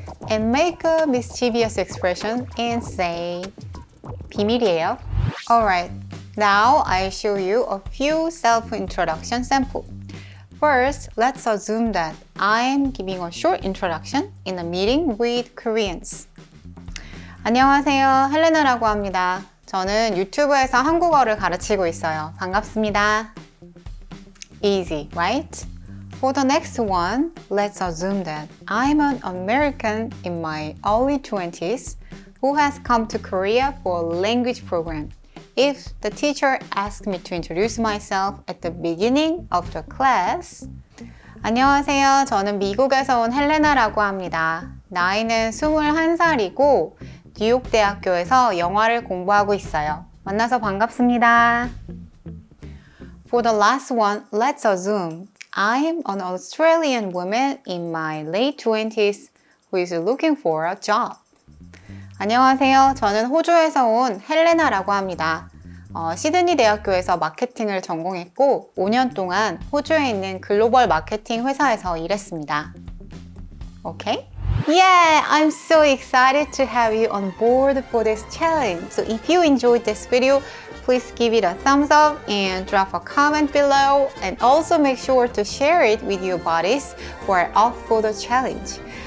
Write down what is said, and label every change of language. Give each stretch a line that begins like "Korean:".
English: And make a mischievous expression and say,
Korean: 비밀이에요.
English: Alright, now I'll show you a few self-introduction samples. First, let's assume that I'm giving a short introduction in a meeting with Koreans.
Korean: 안녕하세요, 헬레나라고 합니다. 저는 유튜브에서 한국어를 가르치고 있어요. 반갑습니다.
English: Easy, right? For the next one, let's assume that I'm an American in my early 20s who has come to Korea for a language program. If the teacher asked me to introduce myself at the beginning of the class,
Korean: 안녕하세요. 저는 미국에서 온 헬레나라고 합니다. 나이는 21살이고 뉴욕 대학교에서 영어를 공부하고 있어요. 만나서 반갑습니다.
English: For the last one, let's assume I'm an Australian woman in my late 20s who is looking for a job.
Korean: 안녕하세요. 저는 호주에서 온 헬레나라고 합니다. 시드니 대학교에서 마케팅을 전공했고 5년 동안 호주에 있는 글로벌 마케팅 회사에서 일했습니다.
English: Okay? Yeah, I'm so excited to have you on board for this challenge. So if you enjoyed this video, please give it a thumbs up and drop a comment below. And also make sure to share it with your buddies who are up for the challenge.